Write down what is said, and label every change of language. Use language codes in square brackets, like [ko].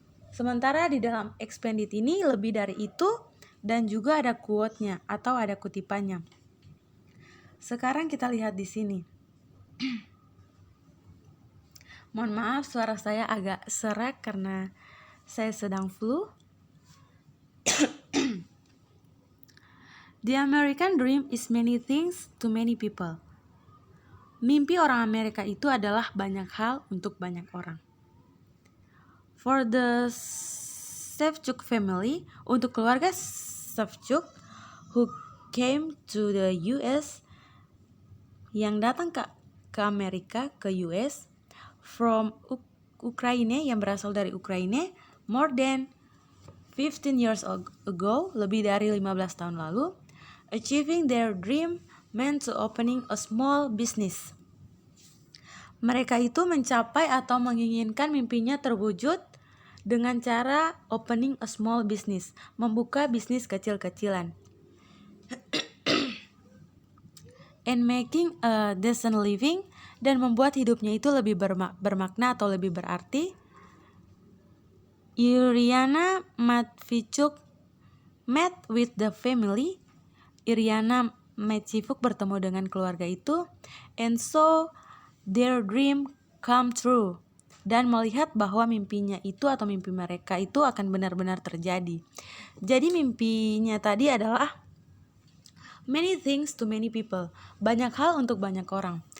[id] Sementara di dalam expanded ini lebih dari itu dan juga ada quote-nya atau ada kutipannya. Sekarang kita lihat di sini. Mohon maaf suara saya agak serak karena saya sedang flu. [en] The American dream is many things to many people. [id] Mimpi orang Amerika itu adalah banyak hal untuk banyak orang. [en] For the Shevchuk family, [id] untuk keluarga Shevchuk [en] who came to the US, [id] yang datang ke Amerika, ke US, [en] from Ukraine, [id] yang berasal dari Ukraina, [en] more than 15 years ago, [id] lebih dari 15 tahun lalu, [en] achieving their dream meant to opening a small business. [id] Mereka itu mencapai atau menginginkan mimpinya terwujud dengan cara [en] opening a small business, [id] membuka bisnis kecil-kecilan. [en] And making a decent living, [id] dan membuat hidupnya itu lebih bermakna atau lebih berarti. [en] Iriana Matvichuk met with the family. [id] Iriana Matvichuk bertemu dengan keluarga itu, [en] and so their dream come true, [id] dan melihat bahwa mimpinya itu atau mimpi mereka itu akan benar-benar terjadi. Jadi mimpinya tadi adalah [en] many things to many people, [id] banyak hal untuk banyak orang.